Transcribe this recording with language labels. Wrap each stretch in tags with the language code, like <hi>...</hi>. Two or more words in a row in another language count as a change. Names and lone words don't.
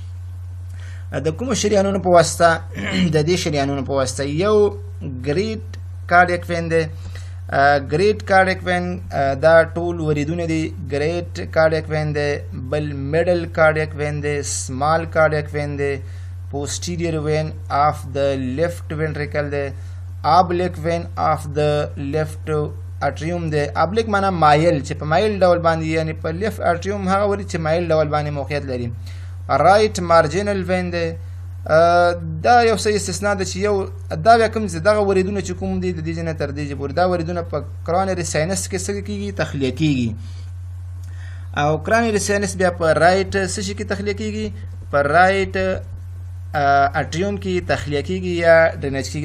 <ps>د کومو شریانونو په واسطه؟ د دې شریانونو په واسطه. یو</ps> <en>great cardiac vein</en> <ps>دی.</ps> <en>great cardiac vein</en> <ps>دا ټول وریدونه دي.</ps> <en>great cardiac vein</en> <ps>دی. بل</ps> <en>middle cardiac vein دی. small cardiac vein دی. posterior vein of the left ventricle دی. oblique vein of the left atrium دی.</en> <ps>oblique معنا مایل، چې په مایل ډول باندې یعنی په</ps> <en>left atrium</en> <ps>هغه ورید چې مایل ډول باندې موقعیت لري.</ps> <en>right marginal vein دی.</en> <ps>دا یو څه استثناء ده چې یو دا بیا کوم دغه وریدونه چې کوم دي د دې ځای نه تر دې ځای پورې دا وریدونه په</ps> <en>coronary sinus</en> <ps>کې څه کېږي؟ تخلیه کېږي. او</ps> <en>coronary sinus</en> <ps>بیا په رایټ څه شي کې تخلیه کېږي؟ په</ps> <en>right atrium</en> <ps>کې تخلیه کېږي یا ډرینیج کېږي.</ps>